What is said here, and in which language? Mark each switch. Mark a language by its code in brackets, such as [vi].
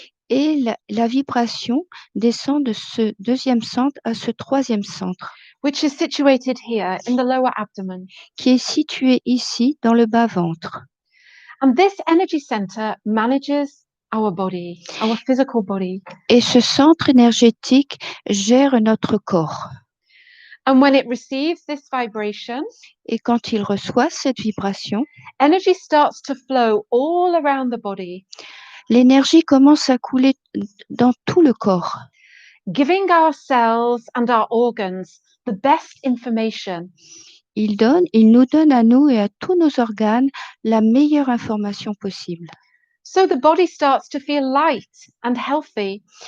[fr] Et la vibration descend de ce deuxième centre à ce troisième centre. [en] Which is situated here in the lower abdomen. [fr] Qui est situé ici dans le bas-ventre. [en] And this energy center manages our body, our physical body. [fr] Et ce centre énergétique gère notre corps. [en] And when it receives this vibration, [fr] et quand il reçoit cette vibration, [en] energy starts to flow all around the body. [fr] L'énergie commence à couler dans tout le corps. [en] Giving our cells and our organs the best information. [fr] Il nous donne à nous et à tous nos organes la meilleure information possible. [en] So the body starts to feel light and healthy.